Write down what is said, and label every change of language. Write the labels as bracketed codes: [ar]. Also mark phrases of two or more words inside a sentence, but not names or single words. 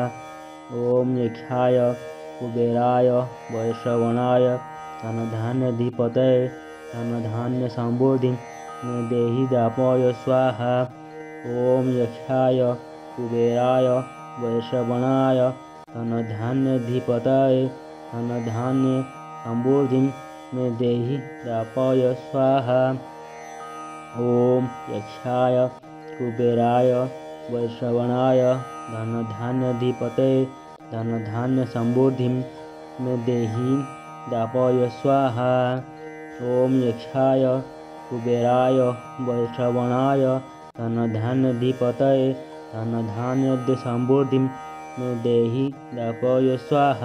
[sa] ଓମ୍ ଯକ୍ଷାୟ କୁବେରାୟ ବୈଶ୍ରବଣାୟ ଧନଧାନ୍ୟ ଧୀପତये ଧନଧାନ୍ୟ ସମୃଦ୍ଧିଂ ମେ ଦେହି ଦାପୟ ସ୍ୱାହା। ଓମ୍ ଯକ୍ଷାୟ କୁବେରାୟ ବୈଶ୍ରବଣାୟ ଧନଧାନ୍ୟ ଧୀପତये ଧନଧାନ୍ୟ ସମୃଦ୍ଧିଂ ମେ ଦେହି ଦାପୟ ସ୍ୱାହା। ओम यक्षाय कुबेराय वैश्रवणाय धनधान्याधिपतये धन धान्य समृद्धि में देहि दापय स्वाहा। ओम यक्षाय कुबेराय वैश्रवणाय धन धान्य अधिपतये धन धान्य समृद्धि में देहि दापय स्वाहा।